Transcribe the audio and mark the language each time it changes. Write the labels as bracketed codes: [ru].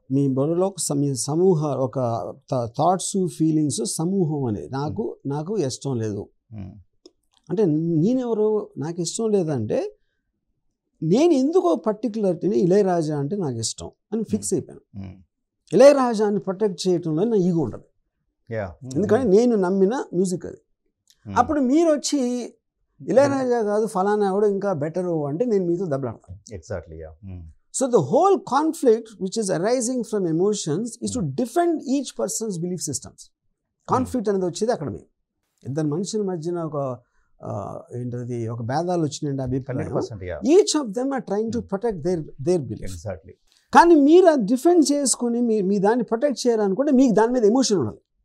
[te] మీ బుర్రలో ఒక సమూహ ఒక థాట్స్ ఫీలింగ్స్ సమూహం అనేది నాకు ఇష్టం లేదు అంటే నేనెవరు, నాకు ఇష్టం లేదంటే నేను ఎందుకో పర్టికులర్టీని ఇళయరాజా అంటే నాకు ఇష్టం అని ఫిక్స్ అయిపోయాను. ఇళయరాజాని ప్రొటెక్ట్ చేయటంలో నా ఈగో ఉండదు, ఎందుకంటే నేను నమ్మిన మ్యూజిక్ అది. అప్పుడు మీరు వచ్చి ఇళయరాజా కాదు ఫలానా ఎవడో ఇంకా బెటరు అంటే నేను మీతో దెబ్బలాడతాను. [en] Exactly. So the whole conflict which is arising from emotions is to defend each person's belief systems. [te] Conflict అనేది వచ్చేది అక్కడ మేము ఇద్దరు మనుషుల మధ్యన ఒక ఏంటది ఒక భేదాలు వచ్చినాయండి అభిప్రాయం. [en] Each of them are trying to protect their belief. Exactly. [te] కానీ మీరు అది డిఫెండ్ చేసుకుని మీ దాన్ని ప్రొటెక్ట్ చేయాలనుకుంటే మీకు దాని మీద ఎమోషన్ ఉండాలి.